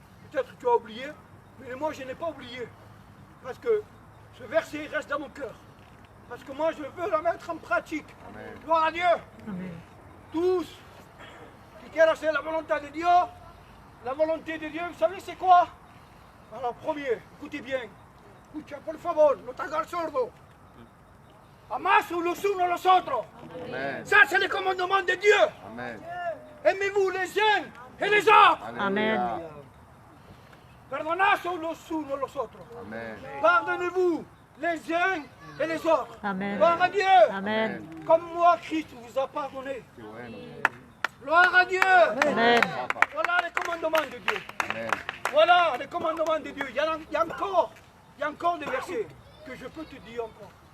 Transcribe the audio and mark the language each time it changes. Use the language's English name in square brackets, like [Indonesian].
[French] Peut-être que tu as oublié, mais moi je n'ai pas oublié. Parce que ce verset reste dans mon cœur. Parce que moi je veux la mettre en pratique. Gloire à Dieu. Amen. Tous [Spanish] qui quieran hacer [French] la volonté de Dieu, la volonté de Dieu, vous savez c'est quoi? Alors premier, écoutez bien. [Spanish] Escucha por favor, no te hagas sordo. Amás los unos a los otros. [French] Ça c'est le commandement de Dieu. Aimez-vous les uns et les autres. Amen. [Spanish] Perdonad los unos a los otros. [French] Pardonnez-vous les uns et les autres. Amen. Gloire à Dieu. Amen. Comme moi, Christ vous a pardonné. Gloire à Dieu. Amen. Voilà les commandements de Dieu. Voilà les commandements de Dieu. Il y a encore des versets que je peux te dire encore.